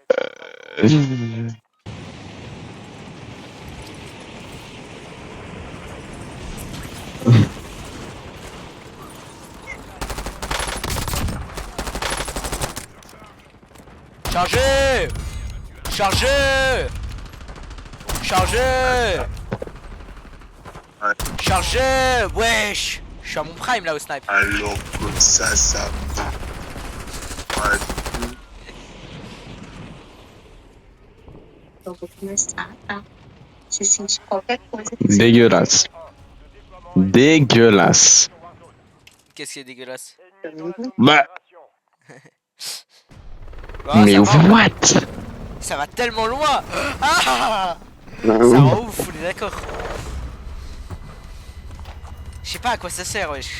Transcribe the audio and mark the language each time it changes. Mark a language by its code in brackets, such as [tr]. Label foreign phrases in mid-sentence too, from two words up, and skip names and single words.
[fr] Chargez! Chargez! Chargez! Ouais. Chargez! Wesh! Je suis à mon prime là au snipe. Alors que ça. Ouais. [pt] Eu vou começar, tá? Se sentir qualquer coisa que [fr] Dégueulasse. Dégueulasse. Qu'est-ce qui est dégueulasse? Bah. Oh, Mais ça va, what? ça va tellement loin! Ah! Ça rend ouf, on est d'accord. Je sais pas à quoi ça sert, wesh.